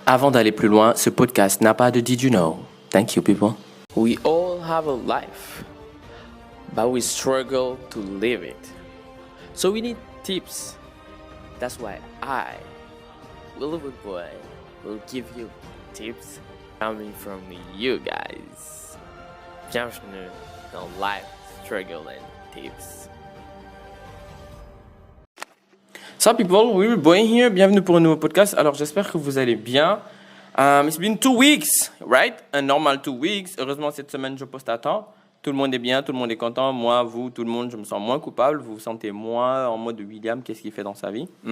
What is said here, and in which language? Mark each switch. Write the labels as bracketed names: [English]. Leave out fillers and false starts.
[French] Avant d'aller plus loin, ce podcast n'a pas de Did You Know. [English] Thank you, people. We all have a life, but we struggle to live it. So we need tips. That's why I, Willow Boy, will give you tips coming from you guys. [French] Bienvenue dans Life, Struggle and Tips. [English] Sup people, Willow Boy here. [French] Bienvenue pour un nouveau podcast. Alors j'espère que vous allez bien. [English] It's been 2 weeks, right? [French] Un normal 2 weeks. Heureusement cette semaine je poste à temps. Tout le monde est bien, tout le monde est content. Moi, vous, tout le monde, je me sens moins coupable. Vous vous sentez moins en mode William, qu'est-ce qu'il fait dans sa vie?